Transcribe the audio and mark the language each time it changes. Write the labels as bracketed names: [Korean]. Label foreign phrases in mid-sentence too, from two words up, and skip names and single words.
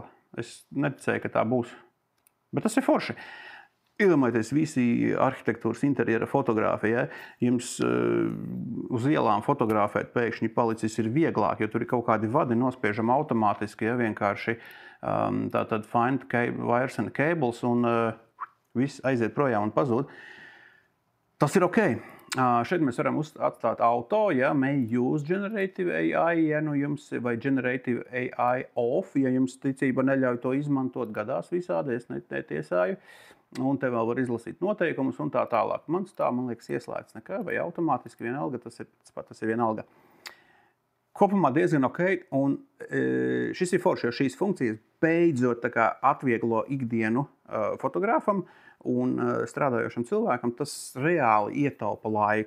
[Latvian] Es neticēju, ka tā būs. Bet tas ir forši. Iedomājieties visi arhitektūras interjera fotogrāfi, ja? Jums uz ielām fotografēt pēkšņi palicis ir vieglāk, jo tur ir kaut kādi vadi nospiežam automātiski, ja? Vienkārši tātad [English] find wires and cables [Latvian] un viss aiziet projām un pazūd. Tas ir ok. Šeit mēs varam atstāt auto, ja [English] may use generative AI, [Latvian] ja nu jums, vai [English] generative AI off, [Latvian] ja jums ticība neļauj to izmantot, gadās visādi, es netiesāju. Un te vēl var izlasīt noteikumus un tā tālāk. Man liekas, ieslēgts nekā, vai automātiski vienalga, tas ir vienalga. Kopumā diezgan ok, un šis ir forši, jo šīs funkcijas beidzot tā kā atvieglo ikdienu fotogrāfam un strādājošam cilvēkam, tas reāli ietaupa laiku.